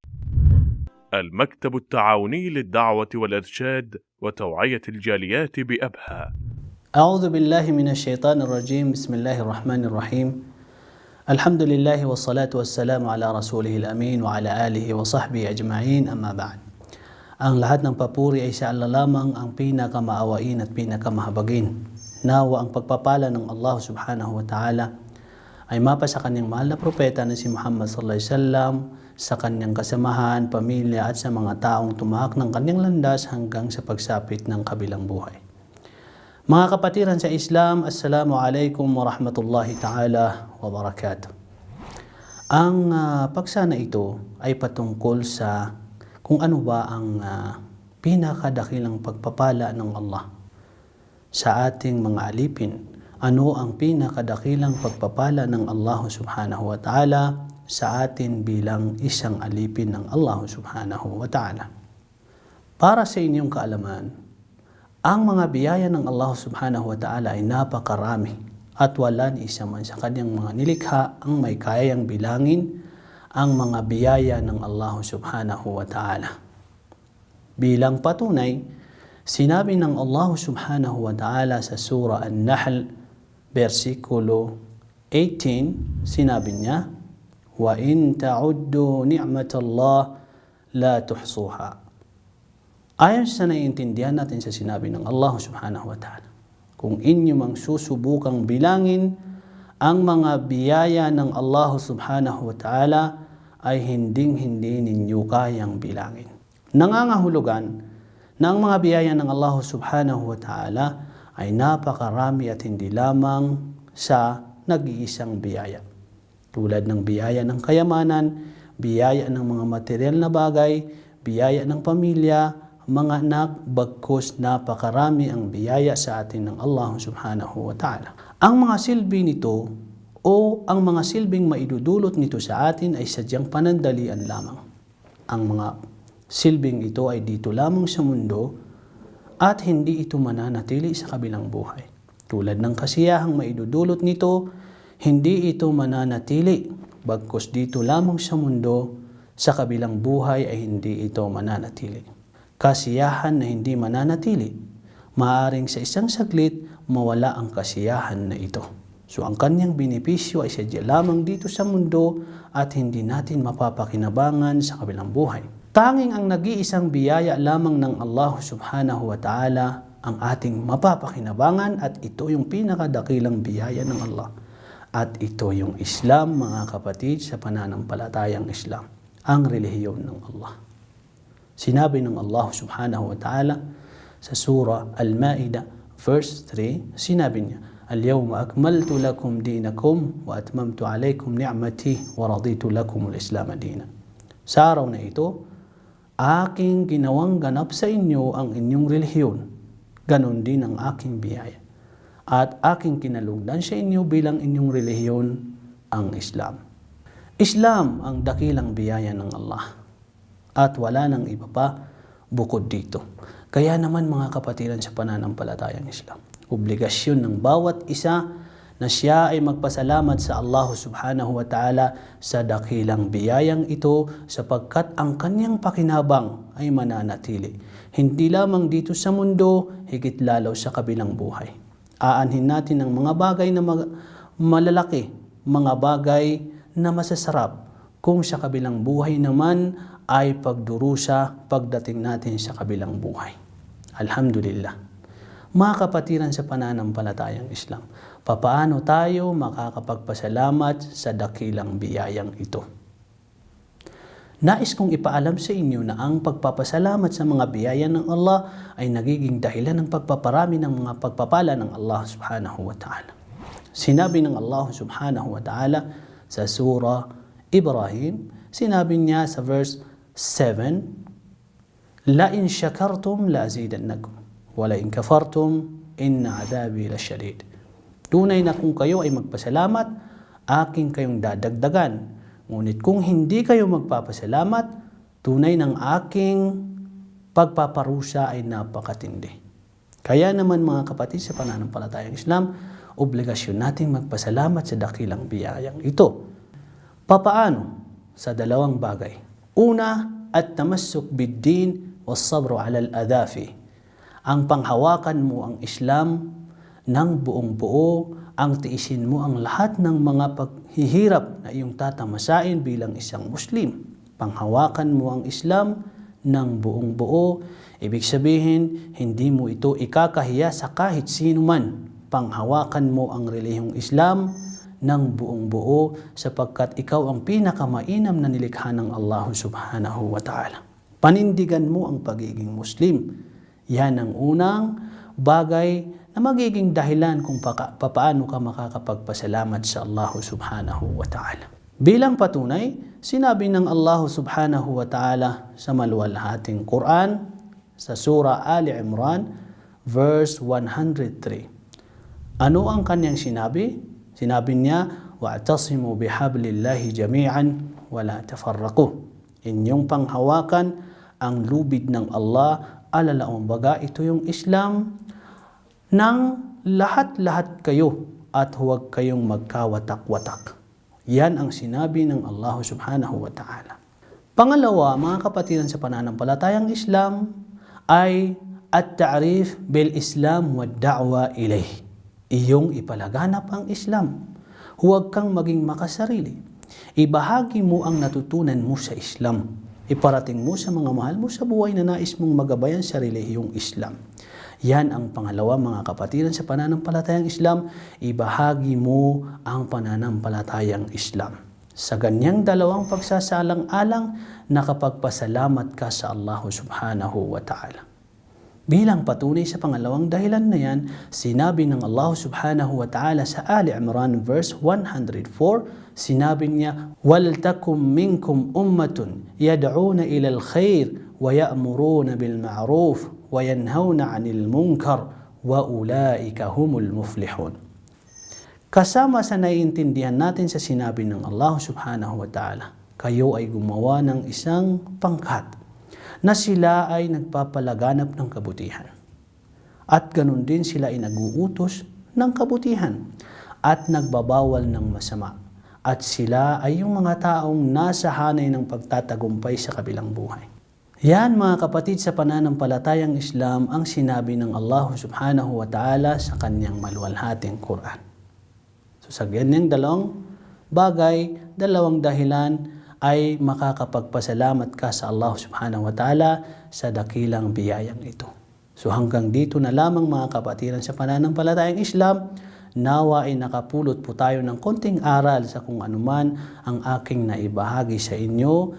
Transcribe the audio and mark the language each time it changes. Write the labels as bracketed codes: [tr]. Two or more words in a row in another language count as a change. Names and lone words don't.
[ar] المكتب التعاوني للدعوة والإرشاد وتوعية الجاليات بأبها. أعوذ بالله من الشيطان الرجيم. بسم الله الرحمن الرحيم. الحمد لله والصلاة والسلام على رسوله الأمين وعلى آله وصحبه أجمعين. أما بعد. [tl] Ang lahat ng papuri ay sa Allah lamang, ang pinakamaawain at pinakamahabagin. Nawa ang pagpapala ng Allah [ar] سبحانه وتعالى [tl] ay mapa sa kanyang mahal na propeta na si Muhammad [ar] صلى الله عليه وسلم, [tl] sa kanyang kasamahan, pamilya at sa mga taong tumahak ng kanyang landas hanggang sa pagsapit ng kabilang buhay. Mga kapatiran sa Islam, [ar] السلام عليكم ورحمة الله تعالى وبركاته. [tl] Ang paksana ito ay patungkol sa kung ano ba ang pinakadakilang pagpapala ng Allah sa ating mga alipin. Ano ang pinakadakilang pagpapala ng Allah [ar] سبحانه وتعالى [tl] sa atin bilang isang alipin ng Allah [ar] سبحانه وتعالى. [tl] Para sa inyong kaalaman, ang mga biyaya ng Allah [ar] سبحانه وتعالى [tl] ay napakarami at wala ni isa man sa kanyang mga nilikha ang may kayang bilangin ang mga biyaya ng Allah [ar] سبحانه وتعالى. [tl] Bilang patunay, sinabi ng Allah [ar] سبحانه وتعالى [tl] sa Surah An-Nahl, versikulo 18, sinabi niya, [ar] "وإن تعدوا نعمة الله لا تحصوها." [tl] Ayon sa naiintindihan natin sa sinabi ng Allah [ar] سبحانه وتعالى, [tl] kung inyo mang susubukang bilangin ang mga biyaya ng Allah [ar] سبحانه وتعالى [tl] ay hinding-hindi ninyo kayang bilangin. Nangangahulugan na ang mga biyaya ng Allah [ar] سبحانه وتعالى [tl] ay napakarami at hindi lamang sa nag-iisang biyaya. Tulad ng biyaya ng kayamanan, biyaya ng mga material na bagay, biyaya ng pamilya, mga anak, bagkus napakarami ang biyaya sa atin ng Allah [ar] سبحانه وتعالى. [tl] Ang mga silbi nito o ang mga silbing maidudulot nito sa atin ay sadyang panandalian lamang. Ang mga silbing ito ay dito lamang sa mundo at hindi ito mananatili sa kabilang buhay. Tulad ng kasiyahang maidudulot nito, hindi ito mananatili. Bagkus dito lamang sa mundo, sa kabilang buhay ay hindi ito mananatili. Kasiyahan na hindi mananatili, maaaring sa isang saglit mawala ang kasiyahan na ito. So ang kanyang benepisyo ay sadya lamang dito sa mundo at hindi natin mapapakinabangan sa kabilang buhay. Tanging ang nag-iisang biyaya lamang ng Allah [ar] سبحانه وتعالى [tl] ang ating mapapakinabangan at ito yung pinakadakilang biyaya ng Allah. At ito yung Islam, mga kapatid, sa pananampalatayang Islam, ang relihiyon ng Allah. Sinabi ng Allah [ar] سبحانه وتعالى [tl] sa Surah Al-Ma'idah, verse 3, sinabi niya, [ar] "اليوم أكملت لكم دينكم وأتممت عليكم نعمتي ورضيت لكم الإسلام دينا." [tl] Sa araw na ito, aking ginawang ganap sa inyo ang inyong relihiyon, ganon din ang aking biyaya. At aking kinalugdan sa inyo bilang inyong relihiyon ang Islam. Islam ang dakilang biyaya ng Allah. At wala nang iba pa bukod dito. Kaya naman mga kapatiran sa pananampalatayang Islam, obligasyon ng bawat isa na siya ay magpasalamat sa Allah [ar] سبحانه وتعالى [tl] sa dakilang biyayang ito sapagkat ang kanyang pakinabang ay mananatili. Hindi lamang dito sa mundo, higit lalo sa kabilang buhay. Aanhin natin ang mga bagay na malalaki, mga bagay na masasarap, kung sa kabilang buhay naman ay pagdurusa pagdating natin sa kabilang buhay. Alhamdulillah. Mga kapatiran sa pananampalatayang Islam, papaano tayo makakapagpasalamat sa dakilang biyayang ito? Nais kong ipaalam sa inyo na ang pagpapasalamat sa mga biyaya ng Allah ay nagiging dahilan ng pagpaparami ng mga pagpapala ng Allah subhanahu wa ta'ala. Sinabi ng Allah [ar] سبحانه وتعالى [tl] sa Surah Ibrahim, sinabi niya sa verse 7, [ar] "لئن شكرتم لأزيدنكم ولئن كفرتم إن عذابي لشديد." [tl] Tunay na kung kayo ay magpasalamat, aking kayong dadagdagan. Ngunit kung hindi kayo magpapasalamat, tunay ng aking pagpaparusa ay napakatindi. Kaya naman mga kapatid sa pananampalatayang Islam, obligasyon nating magpasalamat sa dakilang biyayang ito. Papaano? Sa dalawang bagay. [ar] Una, التمسك بالدين والصبر على الأذى. [tl] Ang panghawakan mo ang Islam ng buong buo, ang tiisin mo ang lahat ng mga paghihirap na iyong tatamasain bilang isang Muslim. Panghawakan mo ang Islam ng buong buo, ibig sabihin, hindi mo ito ikakahiya sa kahit sino man. Panghawakan mo ang relihiyong Islam ng buong buo sapagkat ikaw ang pinakamainam na nilikha ng Allah [ar] سبحانه وتعالى. [tl] Panindigan mo ang pagiging Muslim. Yan ang unang bagay na magiging dahilan kung paano ka makakapagpasalamat sa Allah [ar] سبحانه وتعالى. [tl] Bilang patunay, sinabi ng Allah [ar] سبحانه وتعالى [tl] sa maluwalhating Quran sa Surah Ali Imran, verse 103. Ano ang kanyang sinabi? Sinabi niya, [ar] واعتصموا بحبل الله جميعا ولا تفرقوا. [tl] Inyong panghawakan ang lubid ng Allah, alalaong baga ito yung Islam, ng lahat-lahat kayo at huwag kayong magkawatak-watak. Yan ang sinabi ng Allah [ar] سبحانه وتعالى. [tl] Pangalawa, mga kapatiran sa pananampalatayang Islam, ay [ar] التعريف بالإسلام والدعوة إليه. [tl] Iyong ipalaganap ang Islam. Huwag kang maging makasarili. Ibahagi mo ang natutunan mo sa Islam. Iparating mo sa mga mahal mo sa buhay na nais mong magabayan sa relihiyong Islam. Yan ang pangalawa mga kapatiran sa pananampalatayang Islam, ibahagi mo ang pananampalatayang Islam. Sa ganyang dalawang pagsasalang-alang, nakapagpasalamat ka sa Allah [ar] سبحانه وتعالى. [tl] Bilang patunay sa pangalawang dahilan na yan, sinabi ng Allah [ar] سبحانه وتعالى [tl] sa Ali Imran verse 104, sinabi niya, [ar] وَلْتَكُمْ مِنْكُمْ أُمَّةٌ يَدْعُونَ إِلَى الْخَيْرِ وَيَأْمُرُونَ بِالْمَعْرُوفِ وَيَنْهَوْنَ عَنِ الْمُنْكَرِ وَأُولَئِكَ هُمُ الْمُفْلِحُونَ. [tl] Kasama sa naiintindihan natin sa sinabi ng Allah [ar] سبحانه وتعالى, [tl] kayo ay gumawa ng isang pangkat na sila ay nagpapalaganap ng kabutihan. At ganun din sila ay naguutos ng kabutihan at nagbabawal ng masama. At sila ay yung mga taong nasa hanay ng pagtatagumpay sa kabilang buhay. Yan mga kapatid sa pananampalatayang Islam ang sinabi ng Allah [ar] سبحانه وتعالى [tl] sa kanyang maluwalhating Quran. So sa ganyang dalawang bagay, dalawang dahilan ay makakapagpasalamat ka sa Allah [ar] سبحانه وتعالى [tl] sa dakilang biyayang ito. So hanggang dito na lamang mga kapatiran sa pananampalatayang Islam, nawa ay nakapulot po tayo ng konting aral sa kung anuman ang aking naibahagi sa inyo.